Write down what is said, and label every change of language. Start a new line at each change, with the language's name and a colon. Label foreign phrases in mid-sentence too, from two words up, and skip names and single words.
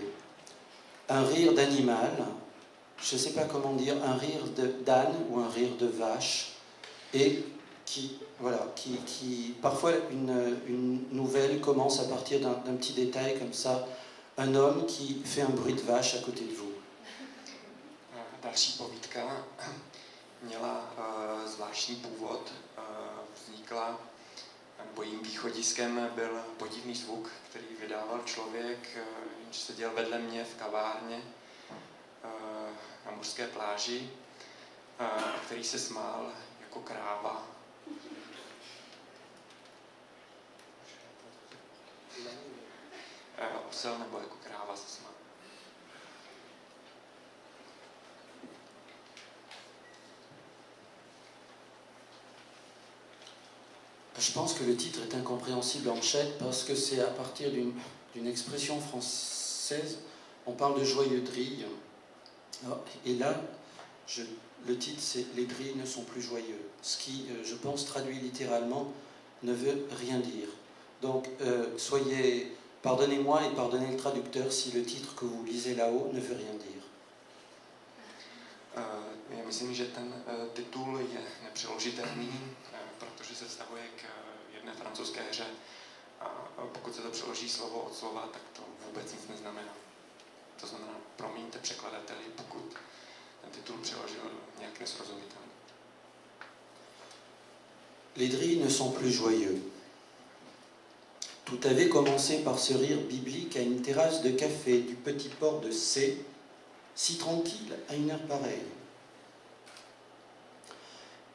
French: Un rire d'animal, je ne sais pas comment dire, un rire d'âne ou un rire de vache, et qui parfois une nouvelle commence à partir d'un petit détail comme ça, un homme qui fait un bruit de vache à côté de vous.
Czech: Další povídka měla zvláštní původ. Vznikla, nebo jejím východiskem byl podivný zvuk, který vydával člověk, jenž seděl vedle mě v kavárně na mořské pláži, který se smál jako kráva. Osel nebo jako kráva se smál.
French: Je pense que le titre est incompréhensible en tchèque parce que c'est à partir d'une expression française. On parle de joyeux drilles. Et là, le titre c'est « Les drilles ne sont plus joyeux », ce qui, je pense, traduit littéralement, ne veut rien dire. Donc, pardonnez-moi et pardonnez le traducteur si le titre que vous lisez là-haut ne veut rien dire.
Czech: Já myslím, že ten titul je nepřeložitelný, protože se vztahuje k jedné francouzské hře a pokud se to přeloží slovo od slova, tak to vůbec nic neznamená. To znamená, promiňte překladateli, pokud ten titul přeložil nějak nesrozumitelně.
French: Les drilles ne sont plus joyeux. Tout avait commencé par ce rire biblique à une terrasse de café du petit port de C, si tranquille à une heure pareille.